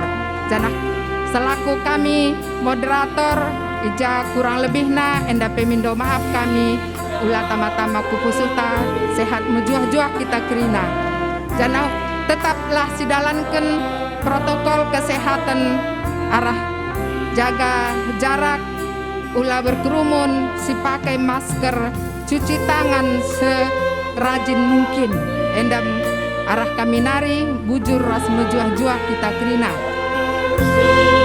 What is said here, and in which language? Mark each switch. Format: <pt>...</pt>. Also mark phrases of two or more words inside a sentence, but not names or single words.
<btx>Janah selaku kami moderator ija kurang lebihna enda pemindo maaf kami ulah tama-tama kupusuta sehat mejuah-juah kita krina.</btx> <id>Janah tetaplah sidalankan protokol kesehatan arah jaga jarak, ulah berkerumun, si pakai masker, cuci tangan serajin mungkin.</id> <btx>Endam arah kami nari bujur ras mejuah-juah kita kerina.</btx>